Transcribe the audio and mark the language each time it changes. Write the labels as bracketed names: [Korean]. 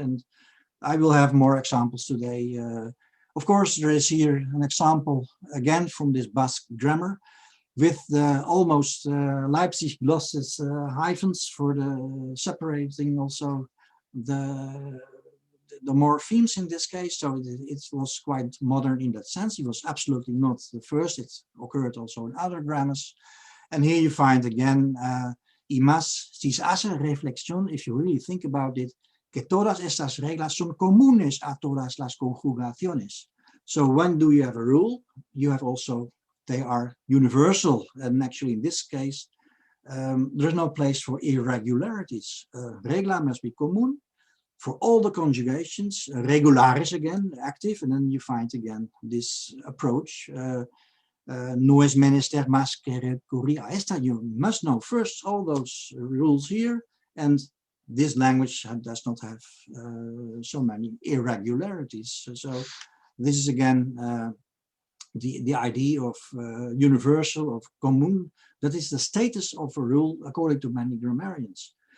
[English] And I will have more examples today. Of course, there is here an example again from this Basque grammar with the almost Leipzig glosses hyphens for the separating also the morphemes in this case. So it was quite modern in that sense. It was absolutely not the first. It occurred also in other grammars. And here you find again, [Spanish] y más si se hace reflexión, [English] if you really think about it, [Spanish] que todas estas reglas son comunes a todas las conjugaciones. [English] So when do you have a rule? You have also, they are universal. And actually in this case, there's no place for irregularities. Regla must be común for all the conjugations. Regulares again, active, and then you find again this approach. [Spanish] No es menester más que recurrir a esta. [English] You must know first all those rules here, and this language does not have so many irregularities. So this is again the idea of universal, of común. That is the status of a rule according to many grammarians.